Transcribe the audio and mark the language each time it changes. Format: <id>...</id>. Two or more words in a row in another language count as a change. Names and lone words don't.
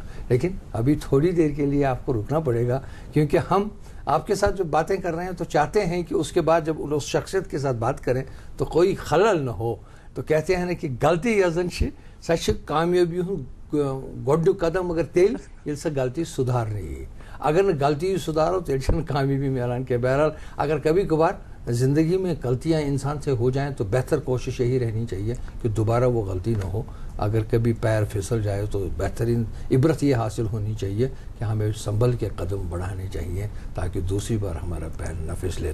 <ur>لیکن ابھی تھوڑی دیر کے لیے آپ کو رکنا پڑے گا، کیونکہ ہم آپ کے ساتھ جو باتیں کر رہے ہیں تو چاہتے ہیں کہ اس کے بعد جب اس شخصیت کے ساتھ بات کریں تو کوئی خلل نہ ہو. تو کہتے ہیں نا کہ</ur> <ks>غلطی یزن سہ کامیابی گۄڈنیُک قدم مگر تیل ییٚلہِ سۄ غلطی سدھارنی، اگر نہ غلطی سدھارو تو چھنہٕ کامیابی ملان کہ.</ks> <ur>بہرحال اگر کبھی کبھار زندگی میں غلطیاں انسان سے ہو جائیں تو بہتر کوشش یہی رہنی چاہیے کہ دوبارہ وہ غلطی نہ ہو. اگر کبھی پیر پھسل جائے تو بہترین عبرت یہ حاصل ہونی چاہیے کہ ہمیں سنبھل کے قدم بڑھانے چاہیے تاکہ دوسری بار ہمارا پیر نہ پھسلے.</ur>